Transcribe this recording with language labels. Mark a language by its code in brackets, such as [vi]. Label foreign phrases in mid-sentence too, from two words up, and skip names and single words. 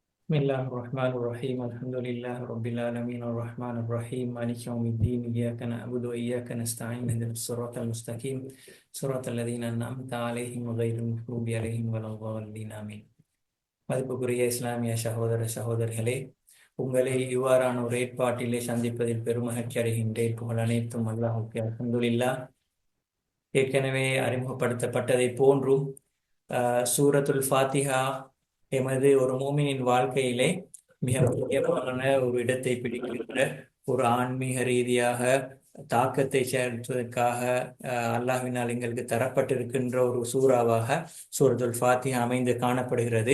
[ar] بسم الله الرحمن الرحيم الحمد لله رب العالمين الرحمن الرحيم مالك يوم الدين إياك نعبد وإياك نستعين اهدنا الصراط المستقيم صراط الذين أنعمت عليهم غير المغضوب عليهم ولا الضالين آمين. [ta] மதிப்புக்குரிய இஸ்லாமிய சகோதரர்களே, உங்களை இவ்வாறான ஒரு ஏற்பாட்டிலே சந்திப்பதில் பெருமகிழ்ச்சி அடைகின்றேன். புகழ் அனைத்தும் அல்லாஹ்வுக்கே. அல்ஹம்துலில்லாஹ். ஏற்கனவே அறிமுகப்படுத்தப்பட்டதை போன்றும் சூரத்துல் ஃபாத்திஹா எமது ஒரு மூமினின் வாழ்க்கையிலே மிக முக்கியமான ஒரு இடத்தை பிடிக்கின்ற, ஒரு ஆன்மீக ரீதியாக தாக்கத்தை செலுத்துவதற்காக அல்லாஹ்வினால் எங்களுக்கு தரப்பட்டிருக்கின்ற ஒரு சூறாவாக சூரத்துல் ஃபாத்திஹா அமைந்து காணப்படுகிறது.